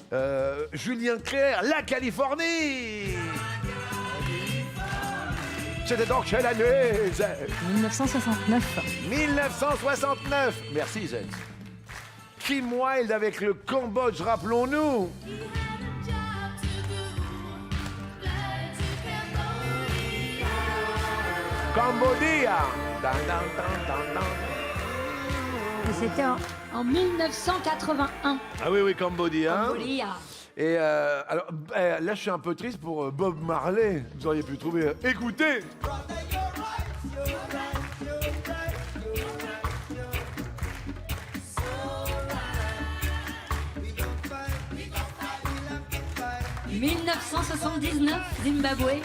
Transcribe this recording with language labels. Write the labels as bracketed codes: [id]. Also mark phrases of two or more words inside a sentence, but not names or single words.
[fr] Julien Clerc, la Californie. C'était donc quelle année, Zed? 1969. 1969. Merci, Zed. Kim Wilde avec le Cambodge, rappelons-nous. Cambodia. Dan, dan, dan, dan, dan. Et c'était en 1981. Ah oui, oui, Cambodia. Cambodia. Et alors, là, je suis un peu triste pour Bob Marley. Vous auriez pu trouver. Écoutez. « 1979, Zimbabwe.